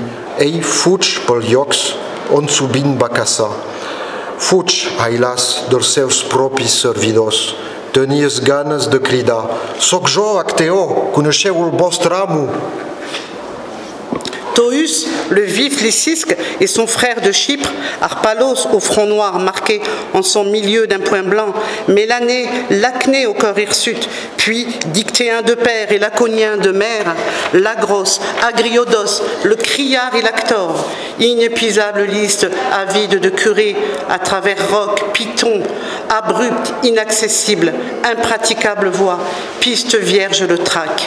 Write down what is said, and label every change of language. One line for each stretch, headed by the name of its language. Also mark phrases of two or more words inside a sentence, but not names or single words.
Catalan: Ell fuig pels llocs on sovint va caçar. Fuig, ailas, dels seus propis servidors. Tenies ganes de cridar: «Soc jo, Acteó, coneixeu el vostre amo!»
French: Tohus, le vif Lycisque, et son frère de Chypre, Arpalos au front noir marqué en son milieu d'un point blanc, Mélanée, Lacné au corps hirsute, puis Dictéen de père et Laconien de mère, Lagros, Agriodos, le criard et l'actor, inépuisable liste avide de curés à travers rocs, pitons, abruptes, inaccessibles, impraticables voies, pistes vierges le traquent.